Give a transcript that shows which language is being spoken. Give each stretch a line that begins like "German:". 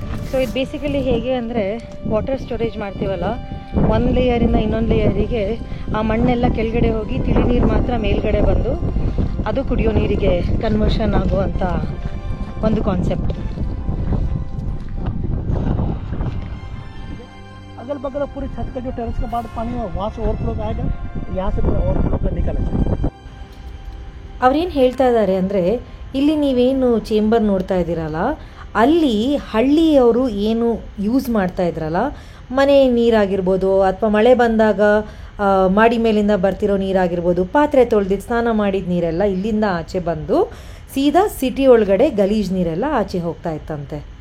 Kannada: So ಇದು basically ಹೇಗೆ ಅಂದರೆ, ವಾಟರ್ ಸ್ಟೋರೇಜ್ ಮಾಡ್ತೀವಲ್ಲ, ಒಂದು ಲೇಯರಿಂದ ಇನ್ನೊಂದು ಲೇಯರಿಗೆ ಆ ಮಣ್ಣೆಲ್ಲ ಕೆಳಗಡೆ ಹೋಗಿ ತಿಳಿ ನೀರು ಮಾತ್ರ ಮೇಲ್ಗಡೆ ಬಂದು ಅದು ಕುಡಿಯೋ ನೀರಿಗೆ ಕನ್ವರ್ಷನ್ ಆಗುವಂಥ ಒಂದು ಕಾನ್ಸೆಪ್ಟ್.
Hindi: अगल बगल पूरी छत का जो टेरेस के बाद पानी है वहाँ से ओवरफ्लो आएगा, यहाँ से पूरा ओवरफ्लो निकलेगा.
Kannada: ಅವ್ರೇನು ಹೇಳ್ತಾ ಇದ್ದಾರೆ ಅಂದರೆ, ಇಲ್ಲಿ ನೀವೇನು ಚೇಂಬರ್ ನೋಡ್ತಾ ಇದ್ದೀರಲ್ಲ, ಅಲ್ಲಿ ಹಳ್ಳಿಯವರು ಏನು ಯೂಸ್ ಮಾಡ್ತಾ ಇದ್ರಲ್ಲ, ಮನೆ ನೀರಾಗಿರ್ಬೋದು ಅಥವಾ ಮಳೆ ಬಂದಾಗ ಮಾಡಿ ಮೇಲಿಂದ ಬರ್ತಿರೋ ನೀರಾಗಿರ್ಬೋದು, ಪಾತ್ರೆ ತೊಳೆದಿದ್ದು ಸ್ನಾನ ಮಾಡಿದ ನೀರೆಲ್ಲ ಇಲ್ಲಿಂದ ಆಚೆ ಬಂದು ಸೀದಾ ಸಿಟಿ ಒಳಗಡೆ ಗಲೀಜ್ ನೀರೆಲ್ಲ ಆಚೆ ಹೋಗ್ತಾ ಇತ್ತಂತೆ.